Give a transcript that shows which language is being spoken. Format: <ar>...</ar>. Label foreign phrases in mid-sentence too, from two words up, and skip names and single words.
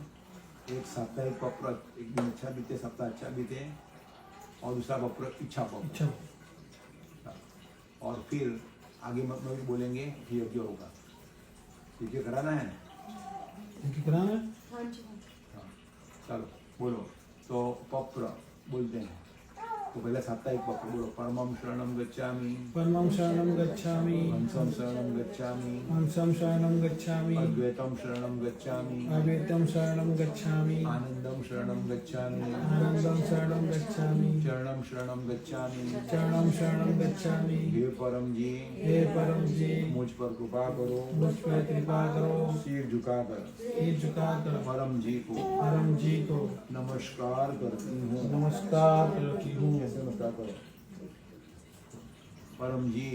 <hi>एक साप्ताहिक पत्र, एक दिन अच्छा बीते, सप्ताह अच्छा बीते, और दूसरा पत्र इच्छा पत्र। और फिर आगे मतलब बोलेंगे कि यज्ञ होगा। यज्ञ कराना है, कराना है। हाँ, चलो बोलो। तो पत्र बोलते हैं। तो पहले साप्ताहिक पत्र बोलो,</hi> <sa>परमं शरणं गच्छामि, परमं शरणं गच्छामि, हंसं शरणं गच्छामि, हंसं शरणं गच्छामि, अद्वैतं शरणं गच्छामि, अद्वैतं शरणं गच्छामि, आनंदं शरणं गच्छामि, आनंदं शरणं गच्छामि, चरणं शरणं गच्छामि, चरणं शरणं गच्छामि।</sa> <hi>हे परम जी, हे परम जी, मुझ पर कृपा करो, मुझ पर कृपा करो, सिर झुकाकर सिर झुकाकर परम जी को नमस्कार करती हूँ। नमस्कार करती हूँ। कैसे नमस्कार करो? परम जी,</hi>